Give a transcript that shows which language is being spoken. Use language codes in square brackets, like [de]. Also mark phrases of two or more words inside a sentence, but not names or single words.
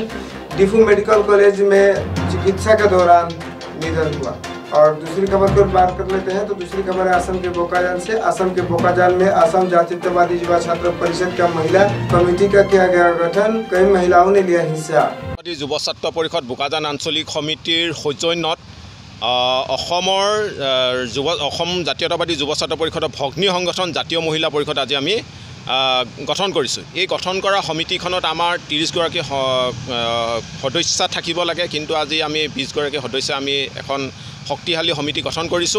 [hi] डिफू मेडिकल कॉलेज में चिकित्सा के दौरान निधन हुआ। और दूसरी खबर पर बात कर लेते हैं। तो दूसरी खबर है असम के बोकाजान से। असम के बोकाजान में असम जातीयतावादी युवा छात्र परिषद का महिला कमेटी का किया गया गठन। कई महिलाओं ने लिया हिस्सा। [as] যুৱ ছাত্ৰ পৰিষদ বোকাজান আঞ্চলিক সমিতিৰ সৌজন্যত জাতীয়তাবাদী যুৱ ছাত্ৰ পৰিষদৰ ভগ্নী সংগঠন জাতীয় মহিলা পৰিষদ আজি আমি গঠন কৰিছোঁ। এই গঠন কৰা সমিতিখনত আমাৰ 30 গৰাকী সদস্য থাকিব লাগে, কিন্তু আজি আমি 20 গৰাকী সদস্য আমি এখন শক্তিশালী সমিতি গঠন কৰিছোঁ।